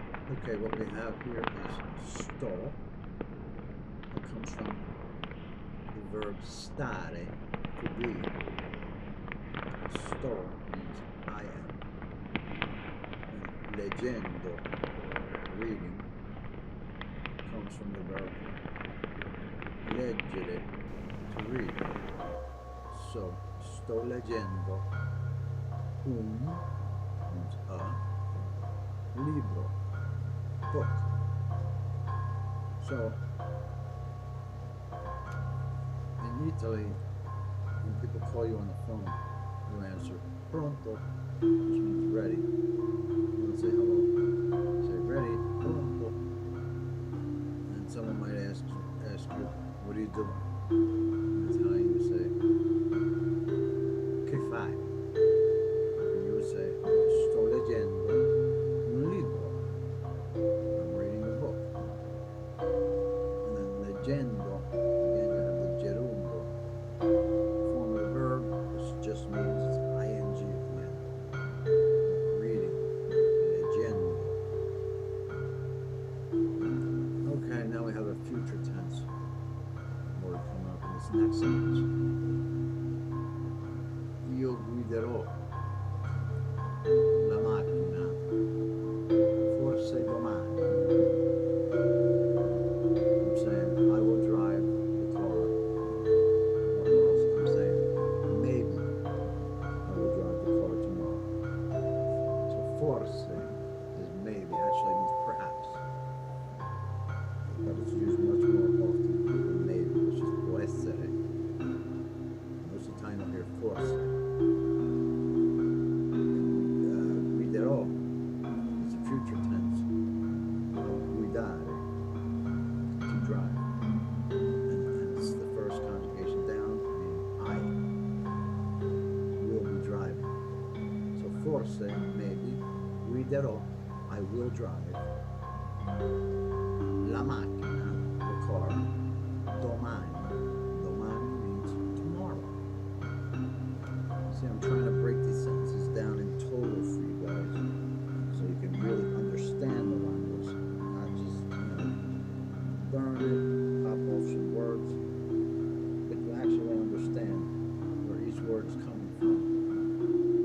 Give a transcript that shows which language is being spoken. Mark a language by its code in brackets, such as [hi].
[en] Okay, what we have here is sto. It comes from the verb stare, to be. Sto means I am. And leggendo, reading, comes from the verb leggere, to read. So, [it] sto leggendo un [en] means a libro, book. So, in Italy, when people call you on the phone, you answer pronto, which means ready. You don't say hello. You say ready, pronto. And someone might ask you, what are you doing? In Italian, you say, [it] che fai? [en] And you would say, [it] sto leggendo un libro. [en] I'm reading a book. And then leggendo, again, you have the gerundio form of the verb, which just means it's ing at the end. Reading, leggendo. Okay, now we have a future tense word coming up in this next sentence. [it] Io guiderò la macchina forse domani. [en] I'm saying I will drive the car. Or else I'm saying maybe I will drive the car tomorrow. So forse is maybe, actually means perhaps. But it's used much more often than maybe, which is [it] può essere. [en] Most of the time you'll hear forse. Guiderò is the future tense. Guidare, to drive. And it's the first conjugation down, meaning I will be driving. So forse, maybe, guiderò, I will drive. La macchina, the car, domani. Domani means tomorrow. See, I'm trying to break these sentences down in total for you guys, so you can really understand the language, not just, learn it, pop off some words, but you actually understand where each word is coming from.